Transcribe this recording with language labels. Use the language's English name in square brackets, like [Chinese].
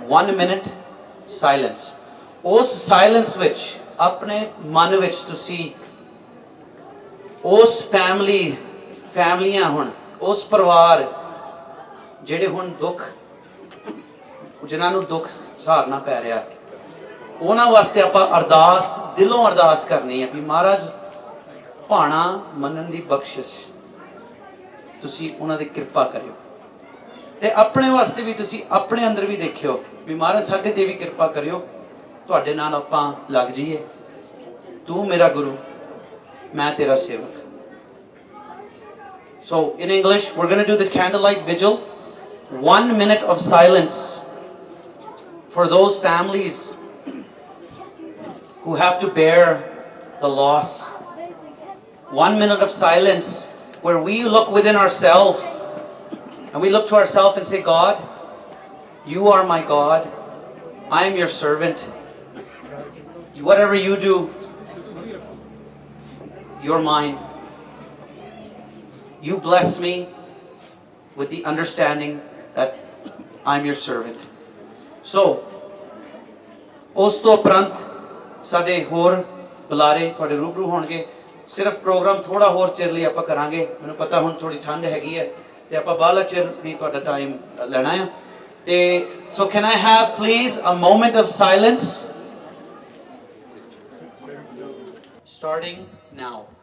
[Punjabi] 1 minute silence. ਉਸ silence ਵਿੱਚ ਆਪਣੇ ਮਨ ਵਿੱਚ ਤੁਸੀਂ ਉਸ ਫੈਮਲੀਆਂ ਹੁਣ ਉਸ ਪਰਿਵਾਰ ਜਿਹੜੇ ਹੁਣ ਜਿਨ੍ਹਾਂ ਨੂੰ ਦੁੱਖ ਸਹਾਰਨਾ ਪੈ ਰਿਹਾ, ਉਹਨਾਂ ਵਾਸਤੇ ਆਪਾਂ ਅਰਦਾਸ ਦਿਲੋਂ ਅਰਦਾਸ ਕਰਨੀ ਹੈ ਵੀ ਮਹਾਰਾਜ ਭਾਣਾ ਮੰਨਣ ਦੀ ਬਖਸ਼ਿਸ਼ ਤੁਸੀਂ ਉਹਨਾਂ ਦੀ ਕਿਰਪਾ ਕਰਿਓ। ਤੇ ਆਪਣੇ ਵਾਸਤੇ ਵੀ ਤੁਸੀਂ ਆਪਣੇ ਅੰਦਰ ਵੀ ਦੇਖਿਓ ਵੀ ਮਹਾਰਾਜ ਸਾਡੇ ਤੇ ਵੀ ਕਿਰਪਾ ਕਰਿਓ, ਤੁਹਾਡੇ ਨਾਲ ਆਪਾਂ ਲੱਗ ਜਾਈਏ। ਤੂੰ ਮੇਰਾ ਗੁਰੂ, ਮੈਂ ਤੇਰਾ ਸੇਵਕ। [English] So in English, we're going to do the candlelight vigil. 1 minute of silence for those families who have to bear the loss. 1 minute of silence where we look within ourselves and we look to ourselves and say, God, you are my God. I am your servant. Whatever you do, you're mine. You bless me with the understanding that I'm your servant. [Punjabi] So, ਉਸ ਤੋਂ ਉਪਰੰਤ ਸਾਡੇ ਹੋਰ ਬੁਲਾਰੇ ਤੁਹਾਡੇ ਰੂਬਰੂ ਹੋਣਗੇ। ਸਿਰਫ ਪ੍ਰੋਗਰਾਮ ਥੋੜਾ ਹੋਰ ਚਿਰ ਲਈ ਆਪਾਂ ਕਰਾਂਗੇ। ਮੈਨੂੰ ਪਤਾ ਹੁਣ ਥੋੜੀ ਠੰਡ ਹੈਗੀ ਹੈ ਤੇ ਆਪਾਂ ਬਾਹਲਾ ਚਿਰ ਵੀ ਤੁਹਾਡਾ ਟਾਈਮ ਲੈਣਾ ਹੈ। [English] ਤੇ so can I have please a moment of silence starting now.